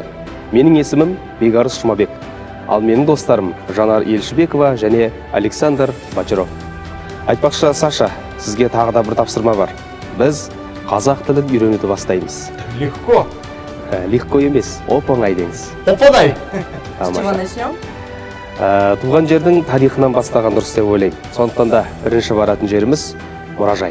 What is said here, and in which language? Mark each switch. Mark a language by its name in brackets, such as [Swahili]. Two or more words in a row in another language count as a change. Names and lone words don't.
[Kazakh] Менің есімім Бекарыс Жұмабек. Ал менің достарым Жанар Елшібекова және Александр Бачаров. Айтпақшы, Саша, сізге тағы да бір тапсырма бар. Біз қазақ тілін үйренуді бастаймыз. [Russian] Легко. [Kazakh] Легко емес, оп-оңай деңіз. Оп-оңай. [Russian] С чего начнем? [Kazakh] Туған жердің тарихынан бастаған дұрыс деп ойлаймын. Сондықтан да бірінші баратын жеріміз мұражай.